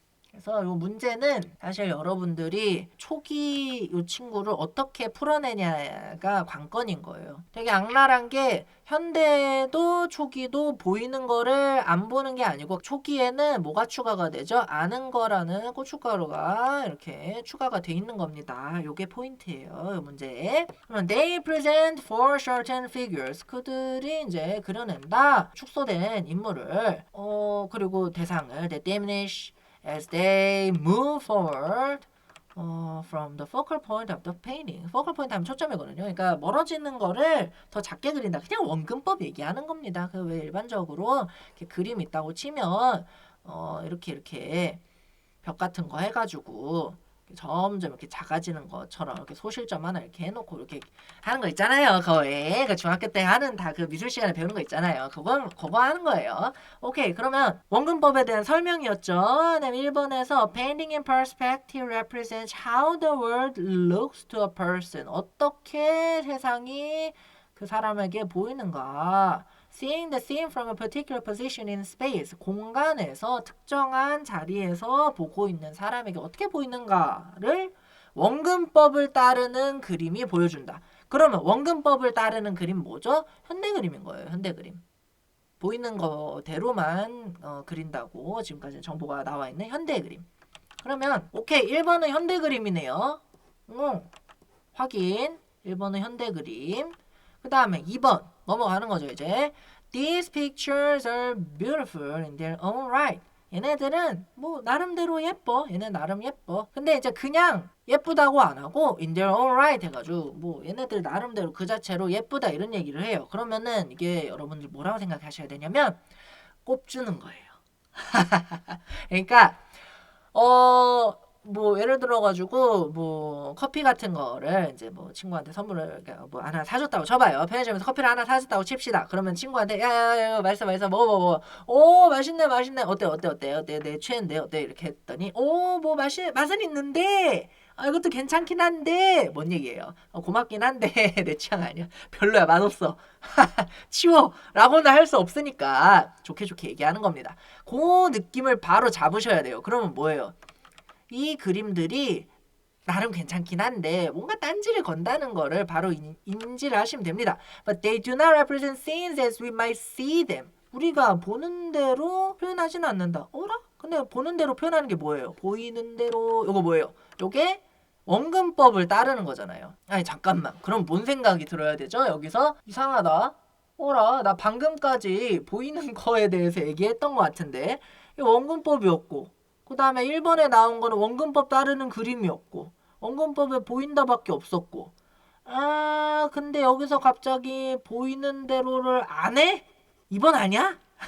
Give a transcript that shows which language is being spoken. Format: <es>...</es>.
<ko>그래서 이 문제는 사실 여러분들이 초기 이 친구를 어떻게 풀어내냐가 관건인 거예요. 되게 악랄한 게 현대도 초기도 보이는 거를 안 보는 게 아니고 초기에는 뭐가 추가가 되죠? 아는 거라는 고춧가루가 이렇게 추가가 돼 있는 겁니다. 이게 포인트예요. 이 문제.</ko> <en>They present for certain figures.</en> <ko>그들이 이제 그려낸다. 축소된 인물을 그리고 대상을</ko> <en>they diminish as they move forward from the focal point of the painting.</en> <ko>focal point 하면 초점이거든요. 그러니까 멀어지는 거를 더 작게 그린다. 그냥 원근법 얘기하는 겁니다. 그 왜 일반적으로 이렇게 그림 있다고 치면 이렇게 벽 같은 거 해가지고 점점 이렇게 작아지는 것처럼 이렇게 소실점 하나 이렇게 해놓고 이렇게 하는 거 있잖아요. 거의 그 중학교 때 하는 다 그 미술 시간에 배우는 거 있잖아요. 그거 하는 거예요. 오케이, 그러면 원근법에 대한 설명이었죠. 그다음에 1번에서</ko> <en>painting in perspective represents how the world looks to a person.</en> <ko>어떻게 세상이 그 사람에게 보이는가.</ko> <en>Seeing the scene from a particular position in space.</en> <ko>공간에서 특정한 자리에서 보고 있는 사람에게 어떻게 보이는가를 원근법을 따르는 그림이 보여준다. 그러면 원근법을 따르는 그림 뭐죠? 현대 그림인 거예요. 현대 그림. 보이는 거대로만 그린다고 지금까지 정보가 나와 있는 현대 그림. 그러면 오케이 1번은 현대 그림이네요. 확인. 1번은 현대 그림. 그 다음에 2번 넘어가는 거죠 이제.</ko> <en>These pictures are beautiful in their own right.</en> <ko>얘네들은 뭐 나름대로 예뻐. 얘네 나름 예뻐. 근데 이제 그냥 예쁘다고 안 하고</ko> <en>in their own right</en> <ko>해가지고 뭐 얘네들 나름대로 그 자체로 예쁘다 이런 얘기를 해요. 그러면은 이게 여러분들 뭐라고 생각하셔야 되냐면 꼽주는 거예요. 그러니까 뭐 예를 들어가지고 뭐 커피 같은 거를 이제 뭐 친구한테 선물을 뭐 하나 사줬다고 쳐봐요. 편의점에서 커피를 하나 사줬다고 칩시다. 그러면 친구한테 야야야 맛있어 먹어. 오 맛있네 어때 내 최애인데 어때 이렇게 했더니 오 뭐 맛은 있는데 이것도 괜찮긴 한데 뭔 얘기예요? 고맙긴 한데 내 취향 아니야. 별로야 맛없어. 치워 라고는 할 수 없으니까 좋게 얘기하는 겁니다. 그 느낌을 바로 잡으셔야 돼요. 그러면 뭐예요? 이 그림들이 나름 괜찮긴 한데 뭔가 딴지를 건다는 거를 바로 인지를 하시면 됩니다.</ko> <en>But they do not represent scenes as we might see them.</en> <ko>우리가 보는 대로 표현하지는 않는다. 어라? 근데 보는 대로 표현하는 게 뭐예요? 보이는 대로 요거 뭐예요? 요게 원근법을 따르는 거잖아요. 아니 잠깐만. 그럼 뭔 생각이 들어야 되죠? 여기서 이상하다. 어라? 나 방금까지 보이는 거에 대해서 얘기했던 것 같은데 이 원근법이었고 그 다음에 1번에 나온 거는 원근법 따르는 그림이었고 원근법에 보인다밖에 없었고 근데 여기서 갑자기 보이는 대로를 안 해? 2번 아니야?</ko>